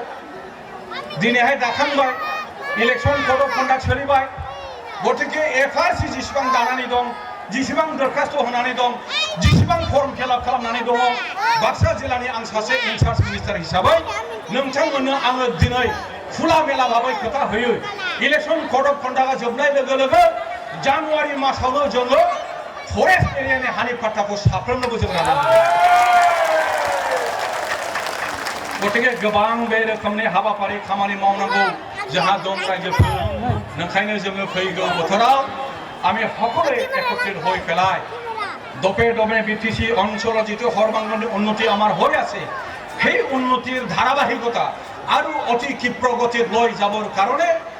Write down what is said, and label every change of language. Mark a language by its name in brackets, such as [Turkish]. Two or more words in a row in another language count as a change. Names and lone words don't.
[Bodo] दिनैहाय दाखांबाय [English] election code of conduct [Bodo] सोलिबाय गतिके FRC जेसेबां दानानै दं जेसेबां दरखास्त होनानै दं जेसेबां [English] form fill up [Bodo] खालामनानै दङ बाक्सा जिल्लानि आं सासे [English] in-charge minister [Bodo] हिसाबै नोंथांमोननो आङो दिनै खुला मेला भाबै खोथा होयो [English] election code of conducta [Bodo] जोबनाय लोगो लोगो जानुवारि मासावनो जोङो [English] forest areani [Bodo] हानि पाट्टाखौ साफ्रोमनोबो जों राननानै गतिके गोबां बे रोखोमनि हाबाफारि खामानि मावनांगौ जोंहा दं रायजोफोर नोंखायनो जोङो फैगौ बोथोराव [Assamese] আমি সকলে একত্রিত হয়ে পেলাই দপে দমে বিটিসি অঞ্চলত যেটো সর্বাঙ্গীন উন্নতি আমার হয়ে আছে সেই উন্নতির ধারাবাহিকতা আৰু অতি ক্ষিপ্ৰ গতিত লৈ যাবৰ কাৰণে